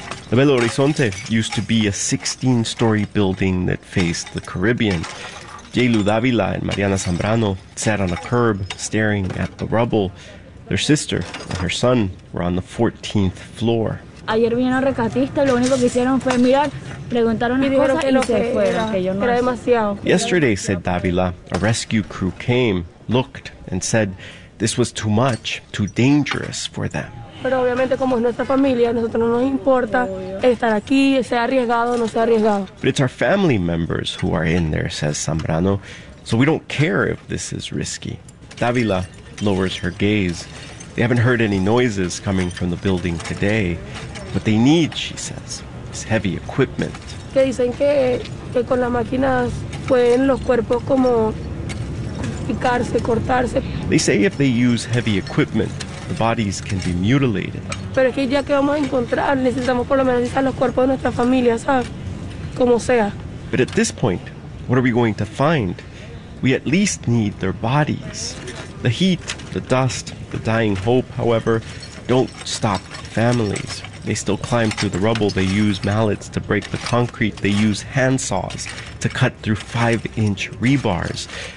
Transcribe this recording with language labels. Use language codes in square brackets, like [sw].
[en] The Belo Horizonte used to be a 16-story building that faced the Caribbean. Jaylu Davila and Mariana Zambrano sat on a curb staring at the rubble. Their sister and her son were on the 14th floor. [es] Ayer vino rescatista, lo único que hicieron fue mirar, preguntaron mis cosas y se fueron. Era demasiado. [en] Yesterday, said Davila, a rescue crew came, looked, and said this was too much, too dangerous for them. [es] Pero obviamente como es nuestra familia, a nosotros no nos importa estar aquí, sea arriesgado o no sea arriesgado. [en] But it's our family members who are in there, says Zambrano. So we don't care if this is risky. Dávila lowers her gaze. They haven't heard any noises coming from the building today. What they need, she says, is heavy equipment. [es] Que dicen que con las máquinas pueden los cuerpos como picarse, cortarse. [en] They say if they use heavy equipment, the bodies can be mutilated. [es] Pero es que ya que vamos a encontrar, necesitamos por lo menos necesitar los cuerpos de nuestra familia, ¿sabes? Como sea. [en] But at this point, what are we going to find? We at least need their bodies. The heat, the dust, the dying hope, however, don't stop families. They still climb through the rubble. They use mallets to break the concrete. They use handsaws to cut through 5-inch rebars.